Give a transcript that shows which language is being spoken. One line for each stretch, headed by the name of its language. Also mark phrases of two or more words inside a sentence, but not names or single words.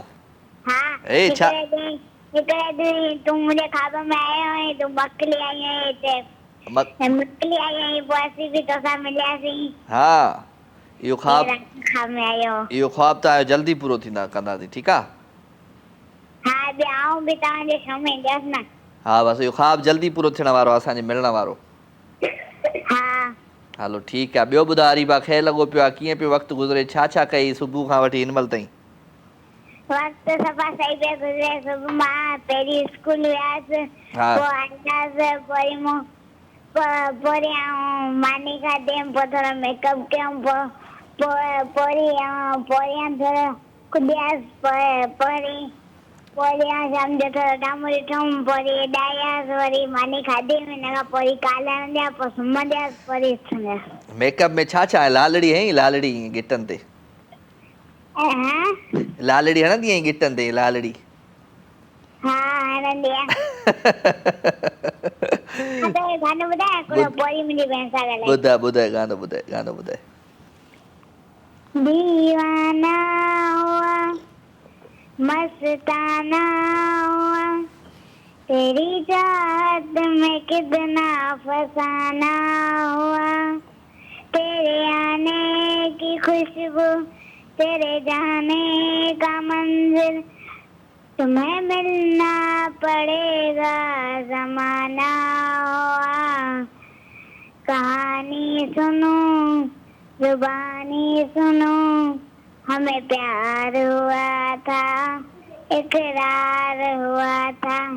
Sindhi: छा हा इहो ख्वाब त जल्दी पूरो थींदा कंदासीं। ठीकु आहे? हाँ ब्याह भी तव्हांजे साम्हूं ईंदसि न। हाँ बसि इहो ख़्वाबु जल्दी पूरो थियण वारो आहे, असांजे मिलण वारो। हाँ हलो ठीकु आहे। ॿियो ॿुधायो अरीबा, खे लॻो पियो आहे, कीअं पियो वक़्तु गुज़रे, छा छा कई सुबुह खां वठी हिन महिल ताईं? वक़्तु सफ़ा सही पियो गुज़रे। सुबुह मां पहिरीं स्कूल वियासीं, हा। पोइ आयासीं, पोइ आउं मानी खाधमि, पोइ थोरो मेकअप कयमि, पोइ थोरो कुॾियासीं, पोइ शाम जो थोरो टाइम ॾिठुमि, पोइ ॾायासीं, वरी मानी खाधी, हिन खां पोइ कालण ॾिया, पोइ सुम्हंदियासीं, पोइ सुम्हियासीं। मेकअप में छा छा आहे? लालड़ी है लालड़ी गिटनि ते? हाँ लालड़ी हणंदी आहीं गिटनि ते? लालड़ी हाँ हणंदी आहियां। गानो ॿुधायां हिकिड़ो, पोइ मुंहिंजी भेण सां ॻाल्हाए। ॿुधाए गानो ॿुधाए।
Hindi: दीवाना हुआ मस्ताना हुआ, तेरी चाहत में कितना फसाना हुआ, तेरे आने की खुशबू, तेरे जाने का मंजिल, तुम्हें मिलना पड़ेगा ज़माना हुआ, कहानी सुनो जुबानी सुनो, हमें प्यार हुआ था, इकरार हुआ था।